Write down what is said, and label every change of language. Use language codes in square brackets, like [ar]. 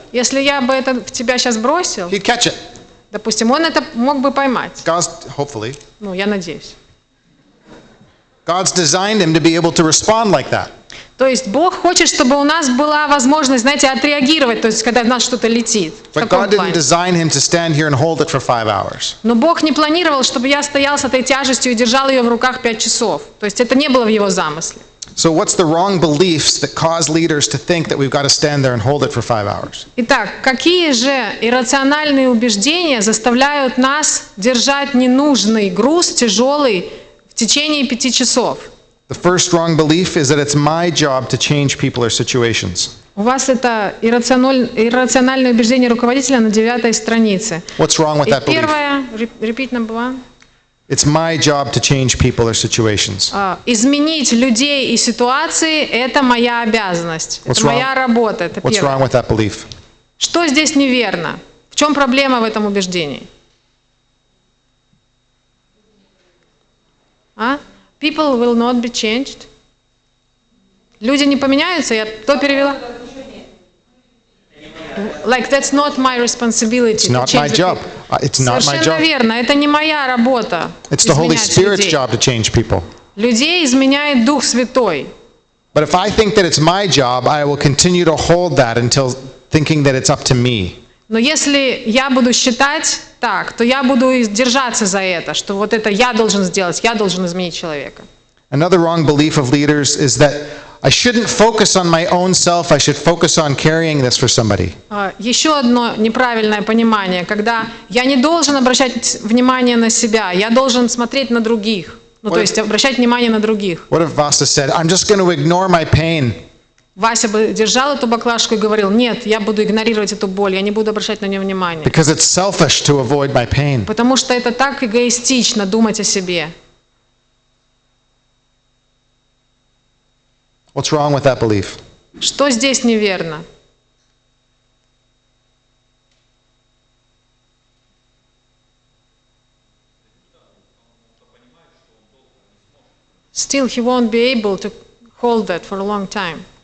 [ru] Если я бы это в тебя сейчас бросил, [en] he'd catch it. [ru] допустим, он это мог бы поймать. [en] Hopefully. [ru] Ну, я надеюсь. [en] God's designed him to be able to respond like that. [ru] То есть Бог хочет, чтобы у нас была возможность, знаете, отреагировать, то есть когда в нас что-то летит. В [en] But [ru] таком [en] God didn't [ru] плане. [en] design him to stand here and hold it for 5 hours. [ru] Но Бог не планировал, чтобы я стоял с этой тяжестью и держал ее в руках 5 часов. То есть это не было в Его замысле. [en] So what's the wrong beliefs that cause leaders to think that we've got to stand there and hold it for 5 hours? [ru] Итак, какие же иррациональные убеждения заставляют нас держать ненужный груз, тяжелый, в течение 5 часов? [en] The first wrong belief is that it's my job to change people or situations. [ru] У вас это иррациональное убеждение руководителя на 9 странице. [en] What's wrong with [ru] И [en] that belief? [ru] первое, [en] repeat number one. It's my job to change people or situations. [ru] Изменить людей и ситуации – это моя обязанность, [en] What's [ru] это моя работа, это [en] What's [ru] первое. [en] wrong with that belief? [ru] Что здесь неверно? В чем проблема в этом убеждении? [en] People will not be changed. [ru] Люди не поменяются? Я то перевела? [en] Like that's not my responsibility. It's not my job. It's not my [ru] Совершенно [en] job. [ru] верно. Это не моя работа. [en] It's the Holy [ru] изменять [en] Spirit's [ru] людей. [en] job to change people. [ru] Людей изменяет Дух Святой. [en] But if I think that it's my job, I will continue to hold that until thinking that it's up to me. [ru] Но если я буду считать так, то я буду держаться за это, что вот это я должен сделать, я должен изменить человека. [en] Another wrong belief of leaders is that I shouldn't focus on my own self, I should focus on carrying this for somebody. [ru] Еще одно неправильное понимание, когда я не должен обращать внимание на себя, я должен смотреть на других. Ну, то есть обращать внимание на других. [en] What if Vasa said, I'm just going to ignore my pain? [ru] Вася бы держал эту баклажку и говорил: нет, я буду игнорировать эту боль, я не буду обращать на нее внимания. [en] Because it's selfish to avoid my pain. [ru] Потому что это так эгоистично думать о себе. [en] What's wrong with that belief? [ru] Что здесь неверно? [en] Still, he won't be able to hold that for a long time.